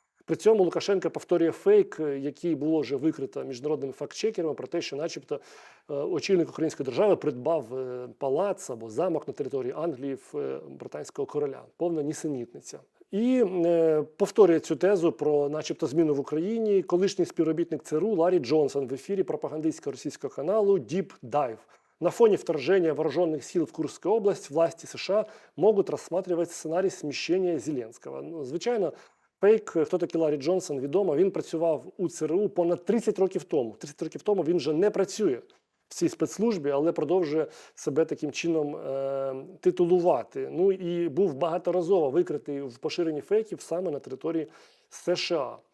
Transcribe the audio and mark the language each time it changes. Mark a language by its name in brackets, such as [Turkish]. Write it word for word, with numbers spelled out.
[Ukrainian] При цьому Лукашенко повторює фейк, е, який було вже викрито міжнародними фактчекерами, про те, що, начебто, е, очільник української держави придбав е, палац або замок на території Англії в е, британського короля. Повна нісенітниця. І е, повторює цю тезу про, начебто, зміну в Україні. Колишній співробітник ЦРУ Ларі Джонсон в ефірі пропагандистського російського каналу Deep Dive. [Russian] На фоне вторжения вооруженных сил в Курскую область власти США могут рассматривать сценарий смещения Зеленського. [Ukrainian] Ну, звичайно, фейк, е, хто такий Ларі Джонсон, відомо. Він працював у ЦРУ понад тридцять років тому. тридцять років тому він вже не працює в цій спецслужбі, але продовжує себе таким чином е, титулувати. Ну і був багаторазово викритий в поширенні фейків саме на території США.